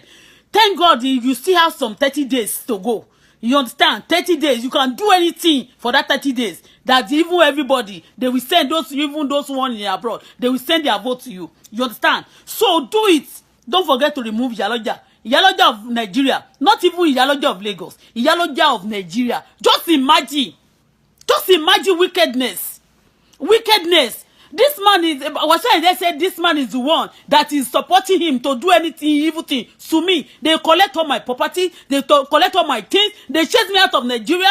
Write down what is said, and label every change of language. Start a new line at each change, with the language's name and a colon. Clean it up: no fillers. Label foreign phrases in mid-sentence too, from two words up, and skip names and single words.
English: Thank God you still have some 30 days to go. You understand? 30 days. You can do anything for that 30 days. That even everybody, they will send even those one in abroad, they will send their vote to you. You understand? So do it. Don't forget to remove Ìyálọ́jà. Ìyálọ́jà of Nigeria. Not even Ìyálọ́jà of Lagos. Ìyálọ́jà of Nigeria. Just imagine wickedness. Wickedness. This man is, they said this man is the one that is supporting him to do anything, evil thing to me. They collect all my property. They collect all my things. They chase me out of Nigeria.